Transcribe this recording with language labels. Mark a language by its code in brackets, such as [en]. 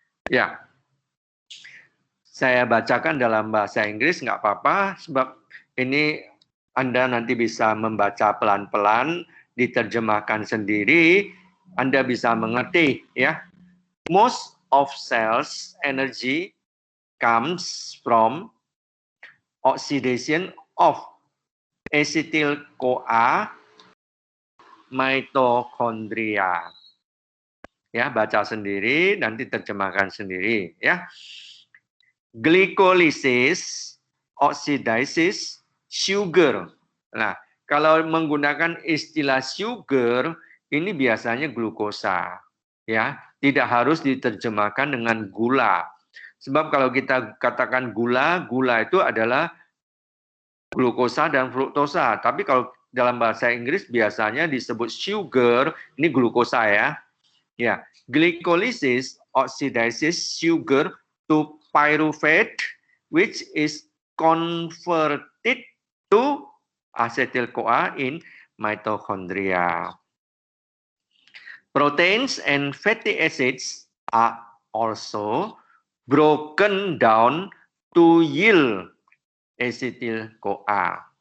[id] Ya. Saya bacakan dalam bahasa Inggris nggak apa-apa sebab ini Anda nanti bisa membaca pelan-pelan, diterjemahkan sendiri, Anda bisa mengerti, ya. [en] Most of cells energy comes from oxidation of acetyl-CoA mitochondria. [id] Ya, baca sendiri, nanti terjemahkan sendiri, ya. [en] Glycolysis, oxidasis, sugar. [id] Nah, kalau menggunakan istilah sugar, ini biasanya glukosa, ya. Tidak harus diterjemahkan dengan gula. Sebab kalau kita katakan gula, gula itu adalah glukosa dan fruktosa. Tapi kalau dalam bahasa Inggris biasanya disebut sugar, ini glukosa ya. Ya, [en] glycolysis oxidizes sugar to pyruvate which is converted to acetyl-CoA in mitochondria. Proteins and fatty acids are also broken down to yield acetyl-CoA.